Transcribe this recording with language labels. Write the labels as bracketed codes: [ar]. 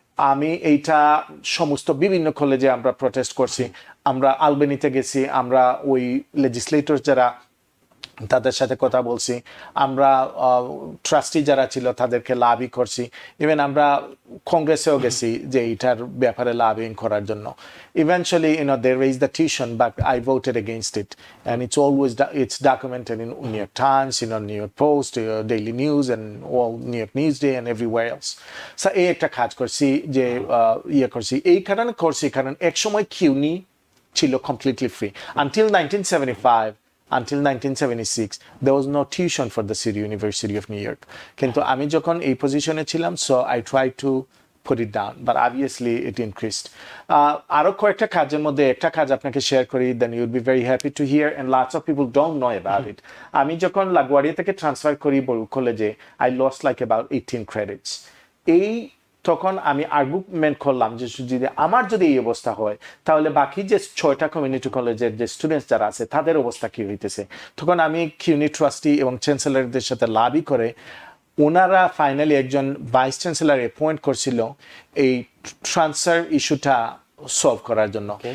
[bn] আমি এইটা সমস্ত বিভিন্ন কলেজে আমরা প্রটেস্ট করছি, আমরা আলবেনিতে গেছি, আমরা ওই লেজিসলেটর যারা তাদের সাথে কথা বলছি, আমরা ট্রাস্টি যারা ছিল তাদেরকে লাভই করছি, ইভেন আমরা কংগ্রেসেও গেছি যে এইটার ব্যাপারে লাভিং করার জন্য। [en] Eventually they raised the tuition, but I voted against it, and it's documented in New York Times, New York Post, Daily News, and all New York Newsday and everywhere else. [bn] So এই একটা কাজ করছি যে করছি, এই কারণে করছি কারণ এক সময় কিউনি ছিল [en] completely free until 1975. Until 1976, there was no tuition for the City University of New York. [bn] কিন্তু আমি যখন এই পজিশনে ছিলাম, [en] so I tried to put it down, but obviously it increased. [bn] আরো কয়েকটা কাজের মধ্যে একটা কাজ আপনাকে শেয়ার করি, [en] then you will be very happy to hear, and lots of people don't know about it. [bn] আমি যখন লাগুয়ারিয়া থেকে ট্রান্সফার করি বরুক কলেজে, [en] I lost like about 18 credits. [bn] তখন আমি আর্গুমেন্ট করলাম যে আমার যদি এই অবস্থা হয়, তাহলে বাকি যে 6টা কমিউনিটি কলেজের যে স্টুডেন্টস যারা আছে তাদের অবস্থা কি হইতেছে। তখন আমি কিউনি ট্রাস্টি এবং চ্যান্সেলরদের সাথে লাভই করে ওনারা ফাইনালি একজন ভাইস চ্যান্সেলর অ্যাপয়েন্ট করছিল এই ট্রান্সফার ইস্যুটা সলভ করার জন্য।